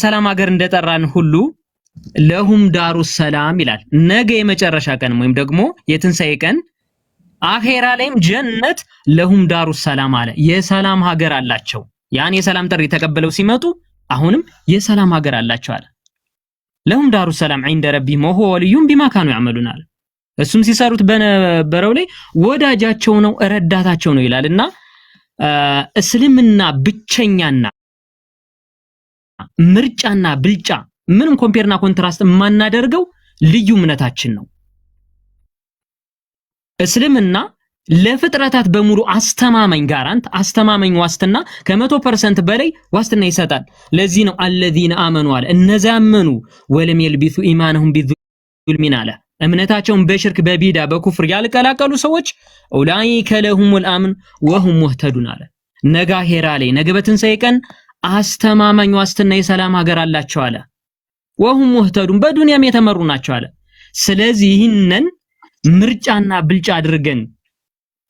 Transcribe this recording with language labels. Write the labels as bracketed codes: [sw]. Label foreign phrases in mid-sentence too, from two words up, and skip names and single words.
[am] ሰላም ሀገር እንደጠራን ሁሉ [ar] لهم دار السلام [am] ይላል። ነገ የመጨረሻ ቀን ወይም ደግሞ የትንሳኤ ቀን አኼራ ላይም ጀነት [ar] لهم دار السلام [am] አለ። የሰላም ሀገር አላቸው። ያን የሰላም ጥሪ ተቀበለው ሲመጡ አሁንም የሰላም ሀገር አላቸው አለ። [ar] لهم دار السلام عند ربهم وهو وليهم بما كانوا يعملون [am] አለ። እሱም ሲሰሩት በነበረው ላይ ወዳጃቸው ነው ረዳታቸው ነው ይላልና እስልምና ብቸኛና ምርጫና ብልጫ ምንም [en] compare and contrast [am] የማናደርገው ልዩ እምነታችን ነው። እስልምና ለፍጥረታት በሙሉ አስተማማኝ ጋራንት አስተማማኝ ዋስትና ከ100% በላይ ዋስትና ይሰጣል። ለዚህ ነው الذين آمنوا አለ እነዚያ አመኑ [ar] ولم يلبسوا إيمانهم بظلم [am] አለ እምነታቸውን በሽርክ በቢዳ በኩፍር ያልቀላቀሉ ሰዎች [ar] أولئك لهم الأمن وهم مهتدون [am] አለ። ነገ አኼራ ላይ ነገ በትንሳኤ ቀን አስተማማኝ ዋስትና የሰላም ሀገር አላቸው አለ። [ar] وهم مهتدون [am] በዱንያም የተመሩ ናቸው አለ። ስለዚህ ይህንን ምርጫና ብልጫ አድርገን